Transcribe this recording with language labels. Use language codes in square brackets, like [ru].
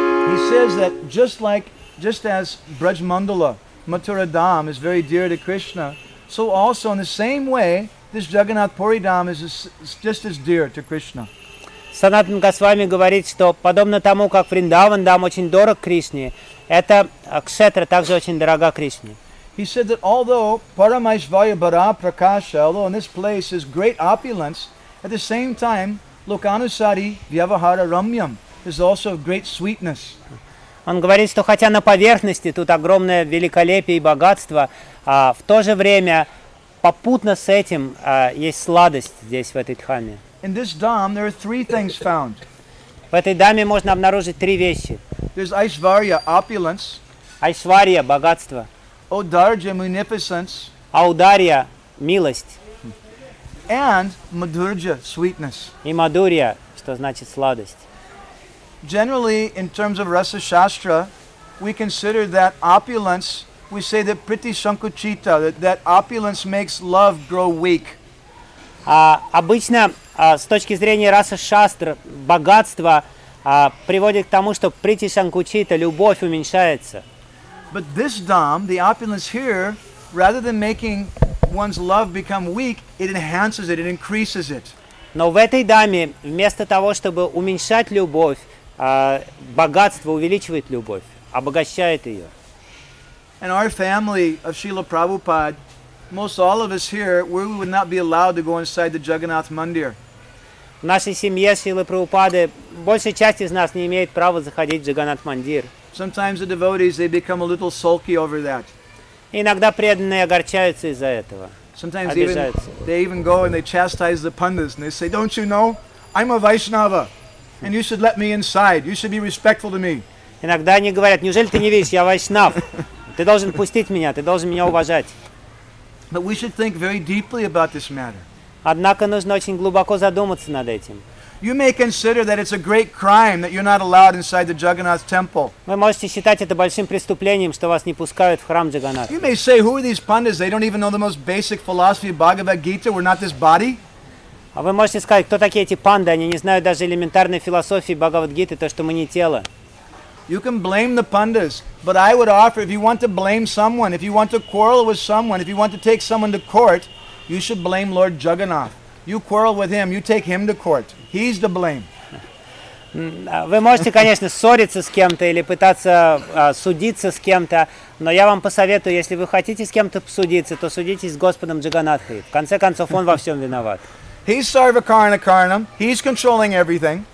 [en] He says that just as Brajmandala Mathura Dham is very dear to Krishna, so also in the same way this Jagannath Puri Dham is just as dear to Krishna. [ru] Санатан Госвами говорит, что подобно тому, как Вриндаван Дам очень дорог Кришне, эта кшетра также очень дорога Кришне. [en] He said that although Paramaishvarya Bara Prakasha, although in this place is great opulence, at the same time, Lokanusari Vyavahara Ramyam is also of great sweetness. [ru] Он говорит, что хотя на поверхности тут огромное великолепие и богатство, в то же время попутно с этим есть сладость здесь, в этой дхаме. [en] In this dham, there are three things found. [ru] В этой дхаме можно обнаружить три вещи. [en] There's Aishvarya, opulence. [ru] Aishvarya, богатство. [en] Audarja, munificence. [ru] Audarya, милость. [en] And madhurja, sweetness. [ru] И madhurya, что значит сладость. [en] Generally, in terms of rasa shastra, we consider that opulence. We say that priti sankuchita, that opulence makes love grow weak. [ru] Обычно с точки зрения раса шастр, богатство приводит к тому, что прийти санкучита, любовь уменьшается. [en] But this dham, the opulence here, rather than making one's love become weak, it enhances it, it increases it. [ru] Но в этой дхамме, вместо того, чтобы уменьшать любовь, богатство увеличивает любовь, обогащает ее. [en] And our family of Srila Prabhupada, most all of us here, we would not be allowed to go inside the Jagannath Mandir. [ru] В нашей семье Шрилы Прабхупады большая часть из нас не имеет права заходить в Джаганнат Мандир. [en] Sometimes the devotees, they become a little sulky over that. [ru] Иногда преданные огорчаются из-за этого. [en] Sometimes they even go and they chastise the pundits and they say, "Don't you know? I'm a Vaishnava, and you should let me inside. You should be respectful to me." [ru] Иногда они говорят: "Неужели ты не видишь, я Вайшнав? Ты должен пустить меня, ты должен меня уважать." [en] But we should think very deeply about this matter. [ru] Однако нужно очень глубоко задуматься над этим. [en] You may consider that it's a great crime that you're not allowed inside the Jagannath temple. [ru] Вы можете считать это большим преступлением, что вас не пускают в храм Джаганнатха. [en] You may say, who are these pundits? They don't even know the most basic philosophy of Bhagavad Gita. We're not this body. [ru] А вы можете сказать, кто такие эти панды? Они не знают даже элементарной философии Бхагавад Гиты, то, что мы не тело. [en] You can blame the pundits, but I would offer, if you want to blame someone, if you want to quarrel with someone, if you want to take someone to court, you should blame Lord Jagannath. You quarrel with him, you take him to court. He's the blame. [ru] Вы можете, конечно, ссориться с кем-то или пытаться судиться с кем-то, но я вам посоветую, если вы хотите с кем-то судиться, то судитесь с Господом Джаганатхой. В конце концов, он во всем виноват. [en] He's Sarvakaranakaranam. He's controlling everything.